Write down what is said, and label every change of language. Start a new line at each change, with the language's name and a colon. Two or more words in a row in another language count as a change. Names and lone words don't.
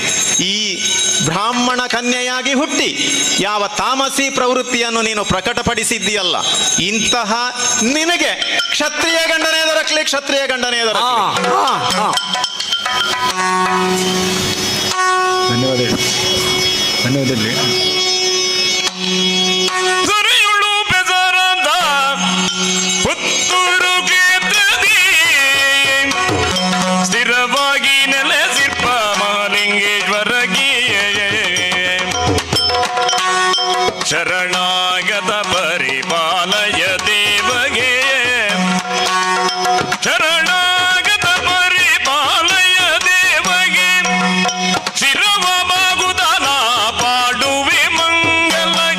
Kannada: ಈ ಬ್ರಾಹ್ಮಣ ಕನ್ಯೆಯಾಗಿ ಹುಟ್ಟಿ ಯಾವ ತಾಮಸಿ ಪ್ರವೃತ್ತಿಯನ್ನು ನೀನು ಪ್ರಕಟಪಡಿಸಿದ್ದೀಯಲ್ಲ, ಇಂತಹ ನಿನಗೆ ಕ್ಷತ್ರಿಯ ಗಂಡನೇ ದೊರಕಲಿ, ಕ್ಷತ್ರಿಯ ಗಂಡನೇ ದೊರಕಲಿ. ಧನ್ಯವಾದಗಳು. ಧನ್ಯವಾದಗಳು. ದೊರೆಯುಳು ಬೆದರದ ಪುತ್ತೂರು ಕ್ಷೇತ್ರದಿ ಸ್ಥಿರವಾಗಿ ನೆಲೆಸಿರ್ಪ ಮಹಾಲಿಂಗೇಶ್ವರಗಿ ಶರಣಾಗತ ಪರಿಪಾಲಯ ದೇವಗೆ, ಶರಣಾಗತ ಪರಿಪಾಲಯ ದೇವಗೆ, ಶಿರವ ಬಾಗುದನ ಪಾಡುವೆ ಮಂಗಲ